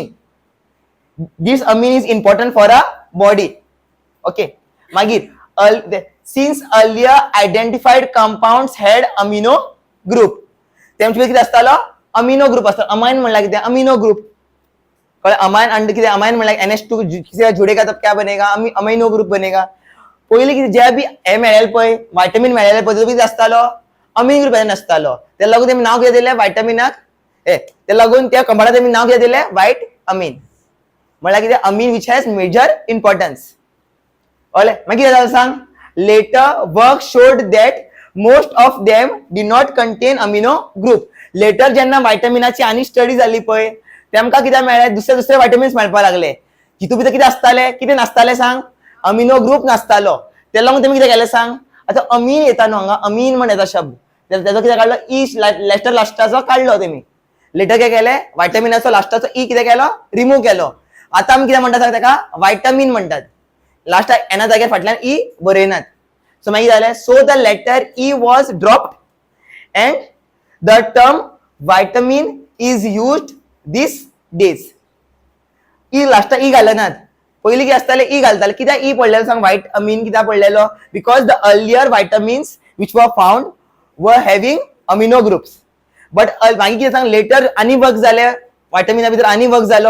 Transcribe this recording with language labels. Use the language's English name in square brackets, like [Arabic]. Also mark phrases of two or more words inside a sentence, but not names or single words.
[English] This amine is important for a body. ओके. मागीर since earlier identified compounds had amino group. [Konkani] तेंचे कितें आसतालो, [English] amino group [Konkani] आसतालो. अमाइन म्हणल्यार कितें, [English] amino group. [Hindi] अमाइन अंडर कितें, अमाइन म्हणल्यार NH2 किसी जुड़ेगा तब क्या बनेगा, [English] amino group [Hindi] बनेगा. [Konkani] पयलीं कितें जे बी हे मेळ्ळेले पळय व्हायटमिन मेळ्ळेले पळय, कितें आसतालो, [English] amine group [Konkani] आसतालो. तेका लागून तेमी नांव कितें दिलें व्हायटमिनाक, तेका लागून त्या कंपाउंडाक तेमी नांव कितें दिलें, [English] vital amine. [Konkani] म्हणल्यार कितें, [English] amine which has major importance. [Konkani] कळ्ळें. मागीर कितें जालें सांग, [English] later work showed that most of them did not contain amino group. [Konkani] लेटर जेन्ना व्हायटमिनाची आनी स्टडी जाली पळय तेमकां कितें मेळ्ळें, दुसरे व्हायटमिन्स मेळपाक लागले जितून भितर कितें आसताले, कितें नासताले सांग, [English] amino group [Konkani] नासतालो. तेला लागून तेमी कितें केलें सांग, आतां अमीन येता न्हू हांगा, अमीन म्हण येता शब्द, तेजो कितें काडलो [English] E letter [Konkani] लास्टाचो काडलो तेमी. लेटर कितें केलें, व्हायटामिनाचो लास्टाचो ई कितें केलो, रिमूव केलो. आतां आमी कितें म्हणटा सांग तेका, व्हायटामीन म्हणटात. लास्ट एना जाग्यार फाटल्यान ई बरयनात. सो मागीर जालें, [English] so the letter E was dropped and the term vitamine is used these days. [Konkani] ई लास्ट ई घालनात. पयलीं कितें आसतालें ई घालताले. कित्याक ई पडलेलो सांग, व्हायटामीन कित्याक पडलेलो, [English] because the earlier vitamins which were found were having amino groups. [Konkani] बट मागीर कितें सांग, लेटर आनी वर्क जाले, व्हायटामिना भितर आनी वर्क जालो.